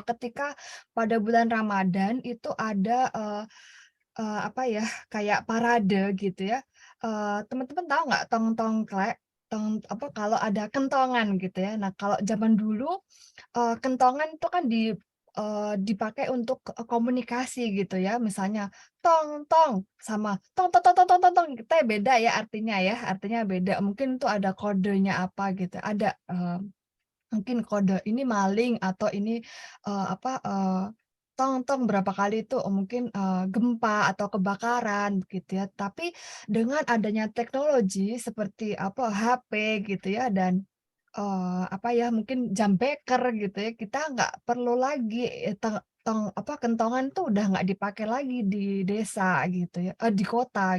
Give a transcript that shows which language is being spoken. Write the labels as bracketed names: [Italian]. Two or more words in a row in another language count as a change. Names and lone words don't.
[Indonesian] Ketika pada bulan Ramadan itu ada, apa ya, kayak parade gitu ya. Teman-teman tahu nggak Tong Tongklek? Apa, kalau ada kentongan gitu ya. Nah, kalau zaman dulu, kentongan itu kan dipakai untuk komunikasi gitu ya. Misalnya, "Tong tong," sama "Tong tong tong tong tong tong tong," kita beda ya artinya ya, artinya beda. Mungkin itu ada kodenya apa gitu, ada, mungkin kode ini maling atau ini, apa, tong tong berapa kali itu mungkin, gempa atau kebakaran begitu ya. Tapi dengan adanya teknologi seperti apa, HP gitu ya dan, apa ya, mungkin jam beker gitu ya, kita nggak perlu lagi, apa, kentongan tuh udah nggak dipakai lagi di desa gitu ya, di kota.